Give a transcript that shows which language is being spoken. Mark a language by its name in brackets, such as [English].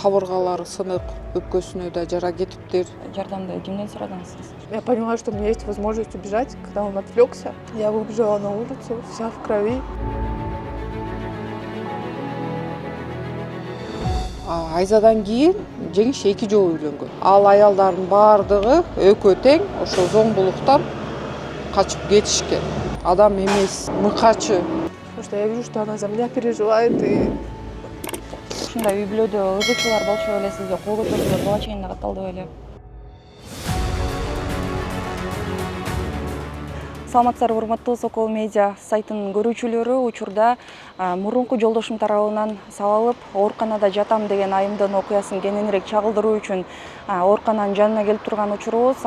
[Kyrgyz] Кабыргалары сынык, өпкөсүнө да жара кетиптир. Жардамды кимден сурадыңыз сиз? [Russian] Я поняла, что у меня есть возможность убежать, когда он отвлекся. Я выбежала на улицу, вся в крови. [Kyrgyz] Айзадан кийин жеңиш 2 жолу үйлөнгөн. Ал аялдардын баардыгы экөө тең ошо зомбулуктан качып кетишкен. Адам эмес, мыкачы. [Russian] Потому что я вижу, что она за меня переживает. И [Kyrgyz] Ушундай үй бүлөдө ызычуулар болчу беле, сизге кол көтөрүлүп буга чейин да катталды беле? Саламатсыздарбы, урматтуу Сокол Медиа сайтынын көрүүчүлөрү. Учурда мурунку жолдошум тарабынан сабалып, ооруканада жатам деген айымдын окуясын кененирээк чагылдыруу үчүн оорукананын жанына келип турган учурубуз.